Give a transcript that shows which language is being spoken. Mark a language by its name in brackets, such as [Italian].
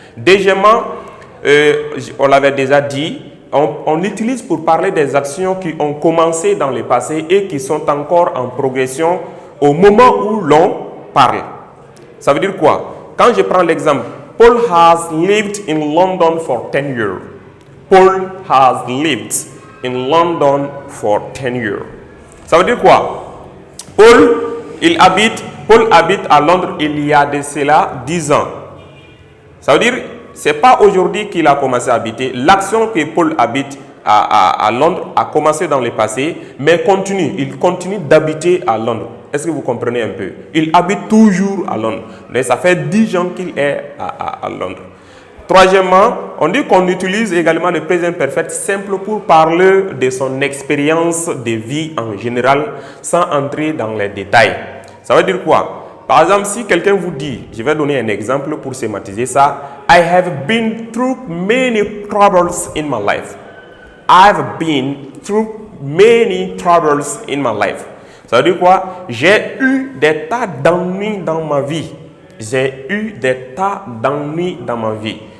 [French] Deuxièmement, on l'avait déjà dit, on l'utilise pour parler des actions qui ont commencé dans le passé et qui sont encore en progression au moment où l'on parle. Ça veut dire quoi? Quand je prends l'exemple, [English] Paul has lived in London for 10 years. Paul has lived in London for 10 years. [French] Ça veut dire quoi? Paul habite à Londres il y a de cela 10 ans. Ça veut dire ce n'est pas aujourd'hui qu'il a commencé à habiter. L'action que Paul habite à Londres a commencé dans le passé, mais il continue d'habiter à Londres. Est-ce que vous comprenez un peu? Il habite toujours à Londres. Mais ça fait 10 ans qu'il est à Londres. Troisièmement, on dit qu'on utilise également le present perfect simple pour parler de son expérience de vie en général, sans entrer dans les détails. Ça veut dire quoi? Par exemple, si quelqu'un vous dit, je vais donner un exemple pour schématiser ça, [English] I have been through many troubles in my life. I've been through many troubles in my life. [French] Ça veut dire quoi? J'ai eu des tas d'ennuis dans ma vie. J'ai eu des tas d'ennuis dans ma vie.